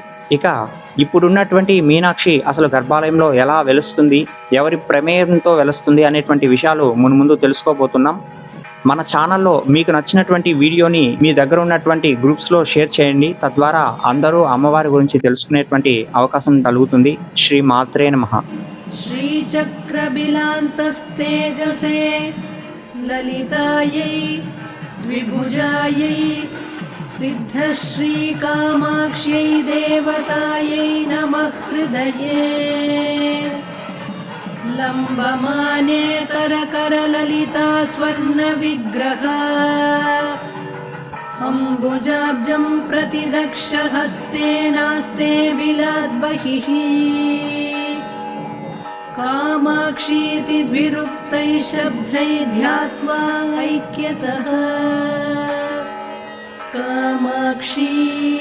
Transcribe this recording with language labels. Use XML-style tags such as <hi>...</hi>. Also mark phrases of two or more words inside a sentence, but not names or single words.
<te>ఇక ఇప్పుడున్నటువంటి మీనాక్షి అసలు గర్భాలయంలో ఎలా వెలుస్తుంది, ఎవరి ప్రమేయంతో వెలుస్తుంది అనేటువంటి విషయాలు మున్ముందు తెలుసుకోబోతున్నాం. మన ఛానల్లో మీకు నచ్చినటువంటి వీడియోని మీ దగ్గర ఉన్నటువంటి గ్రూప్స్లో షేర్ చేయండి. తద్వారా అందరూ అమ్మవారి గురించి తెలుసుకునేటువంటి అవకాశం కలుగుతుంది.</te> <sa>శ్రీ మాత్రే నమః. श्रीचक्रबिलान्तस्तेजसे ललितायै द्विभुजायै सिद्धश्रीकामाक्ष्यै देवतायै नमः हृदये लम्बमाने तरकरललिता स्वर्णविग्रहा अम्बुजाब्जं प्रतिदक्षहस्तेनास्ते बिलाद्बहिः कामाक्षीति द्विरुक्तैः शब्दैः ध्यात्वा ऐक्यतः कामाक्षी।</sa>